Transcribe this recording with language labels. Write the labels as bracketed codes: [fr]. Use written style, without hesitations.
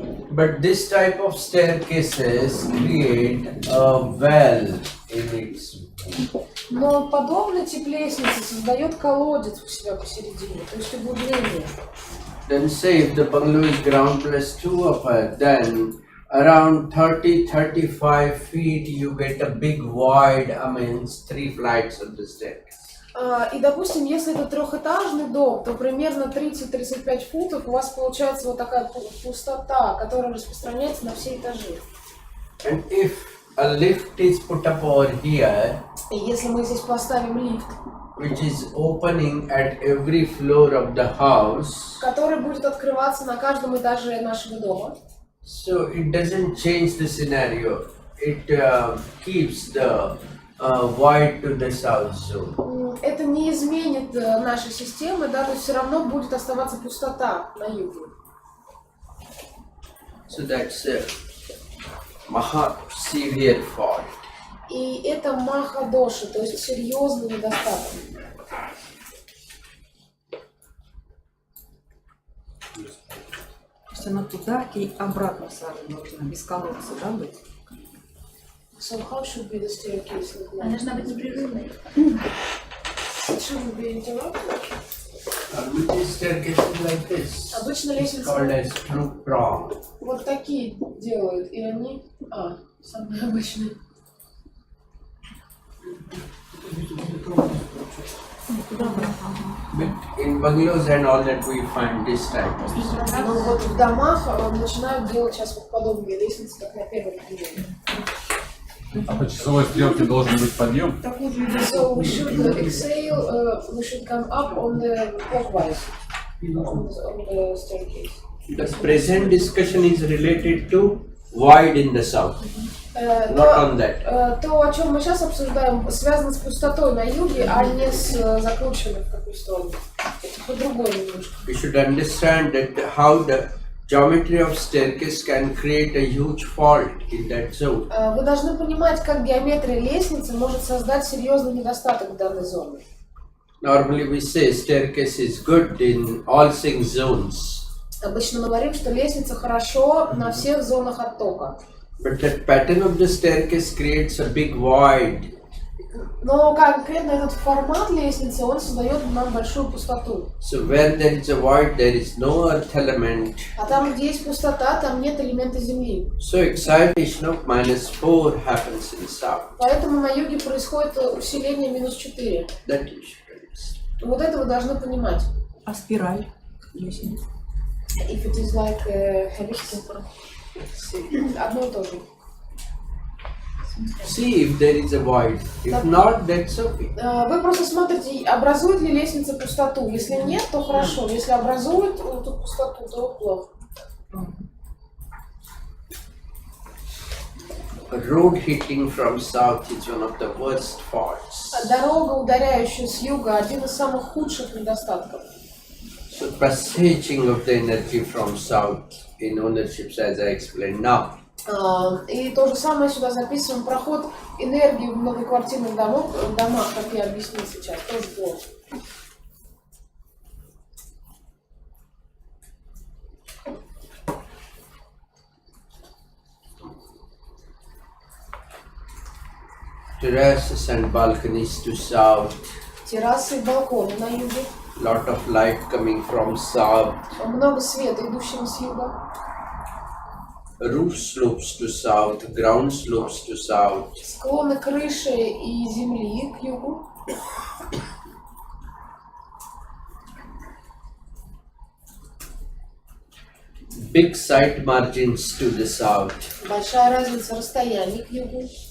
[en] But this type of staircases create a well in its. [ru] Но подобный тип лестницы создает колодец у себя посередине, то есть углубление. [en] Then say if the bungalow is ground plus 2 upper, then around 30-35 feet you get a big void amongst 3 flights of the staircase. [ru] И, допустим, если это трехэтажный дом, то примерно 30-35 футов у вас получается вот такая пустота, которая распространяется на все этажи. [en] And if a lift is put up over here, [ru] И если мы здесь поставим лифт, [en] which is opening at every floor of the house, [ru] который будет открываться на каждом этаже нашего дома, [en] so it doesn't change the scenario. It keeps the void to the south zone. [ru] это не изменит нашей системы, да, то есть все равно будет оставаться пустота на юге. [en] So that's a maha severe fault. [ru] И это маха-доши, то есть серьезный недостаток. То есть она туда и обратно сразу нужно, без колодца, да, быть? [en] So how should be the staircase look [ru] Она [en] like? [ru] должна быть непрерывной. [en] It shouldn't be interrupted. This staircase is like this. [ru] Обычно [en] It's [ru] лестницы [en] called as true prong. [ru] вот такие делают, и они... самые обычные. [en] But in bungalows and all that we find this type of stuff. [ru] Но вот в домах начинают делать сейчас вот подобные лестницы, как на первом приеме. А по часовой стрелке должен быть подъем? [en] So we should exhale, we should come up on the clockwise, on the staircase. The present discussion is related to void in the south, not on that. [ru] То, о чем мы сейчас обсуждаем, связано с пустотой на юге, а не с закрученной в какую сторону. Это по-другому немножко. [en] We should understand that how the geometry of staircase can create a huge fault in that zone. [ru] Вы должны понимать, как геометрия лестницы может создать серьезный недостаток в данной зоне. [en] Normally we say staircase is good in all 6 zones. [ru] Обычно мы говорим, что лестница хорошо на всех зонах оттока. [en] But that pattern of the staircase creates a big void. [ru] Но конкретно этот формат лестницы, он создает нам большую пустоту. [en] So where there is a void, there is no earth element. [ru] А там, где есть пустота, там нет элемента Земли. [en] So excitation of -4 happens in south. [ru] Поэтому на юге происходит усиление -4. [en] That you should understand. [ru] Вот это вы должны понимать. А спираль? Лестница. [en] If it is like helical. [ru] Одно и то же. [en] See if there is a void. If not, that's okay. [ru] Вы просто смотрите, образует ли лестница пустоту. Если нет, то хорошо. Если образует эту пустоту, то плохо. [en] Road hitting from south is one of the worst faults. [ru] Дорога, ударяющая с юга, один из самых худших недостатков. [en] So passaging of the energy from south in ownerships, as I explained now. [ru] И то же самое сюда записываем. Проход энергии в многоквартирных домах, как я объяснил сейчас, тоже плохо. [en] terraces and balconies to south. [ru] Террасы и балконы на юге. [en] Lot of light coming from south. [ru] Много света, идущего с юга. [en] Roof slopes to south, ground slopes to south. [ru] Склоны крыши и земли к югу. [en] Big side margins to the south. [ru] Большая разница расстояний к югу.